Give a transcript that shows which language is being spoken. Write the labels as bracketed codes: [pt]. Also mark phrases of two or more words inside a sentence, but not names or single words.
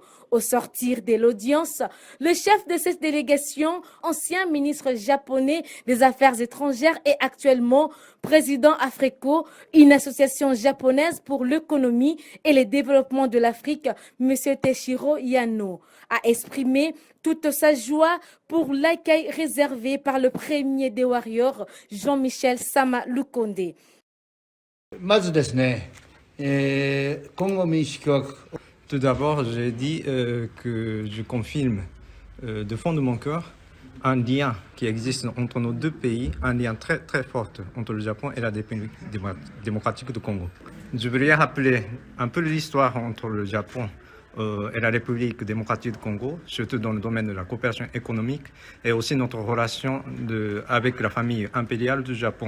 [fr] Au sortir de l'audience, le chef de cette délégation, ancien ministre japonais des Affaires étrangères et actuellement président Afreco, une association japonaise pour l'économie et le développement de l'Afrique, M. Teshiro Yano, a exprimé toute sa joie pour l'accueil réservé par le premier des Warriors, Jean-Michel Samaloukonde. [ja] まずですね、今後民主共和国 [fr] Tout d'abord, j'ai dit que je confirme de fond de mon cœur un lien qui existe entre nos deux pays, un lien très très fort entre le Japon et la République démocratique du Congo. Je voudrais rappeler un peu l'histoire entre le Japon et la République démocratique du Congo, surtout dans le domaine de la coopération économique et aussi notre relation avec la famille impériale du Japon.